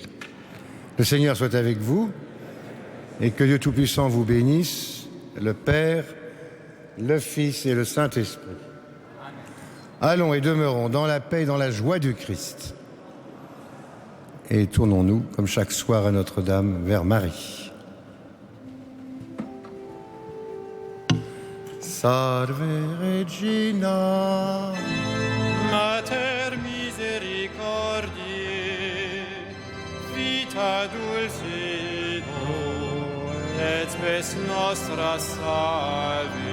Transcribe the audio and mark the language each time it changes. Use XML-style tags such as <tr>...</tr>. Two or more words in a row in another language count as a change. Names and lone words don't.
<fr>Le Seigneur soit avec vous et que Dieu Tout-Puissant vous bénisse, le Père, le Fils et le Saint-Esprit. Allons et demeurons dans la paix et dans la joie du Christ. Et tournons-nous, comme chaque soir à Notre-Dame, vers Marie.</fr> <la>Salve Regina, Mater misericordiae, vita dulcido, et spes nostra salvis.</la>